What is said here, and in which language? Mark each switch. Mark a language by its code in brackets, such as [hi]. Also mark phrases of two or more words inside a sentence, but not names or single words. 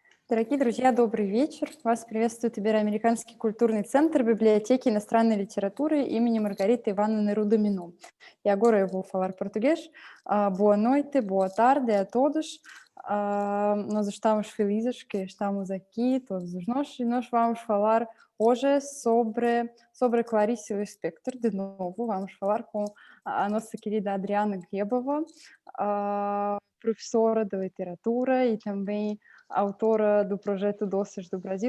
[ru] Дорогие друзья, добрый вечер. Вас приветствует Ибероамериканский культурный центр библиотеки иностранной литературы имени Margarita Ivановны Rudamino. [pt] E agora eu vou falar português. Boa noite, boa tarde a todos. Nós estamos felizes que estamos aqui, todos nós, e nós vamos falar hoje sobre Clarice Lispector. De novo, vamos falar com a nossa querida Adriana Glebova, professora de literatura e também autora do projeto Doces do Brasil.